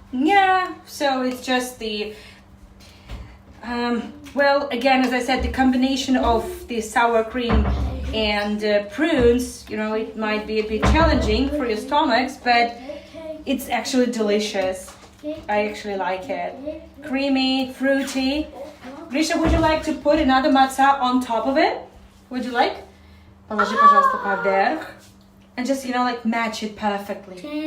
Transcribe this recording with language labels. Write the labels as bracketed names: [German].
[English] Yeah, so it's just the well, again, as I said, the combination of the sour cream and prunes, you know, it might be a bit challenging for your stomachs, but it's actually delicious. I actually like it. Creamy, fruity. Grisha, would you like to put another matzah on top of it? Would you like? [Russian] Положи, пожалуйста, поверх. [English] And just, you know, like match it perfectly.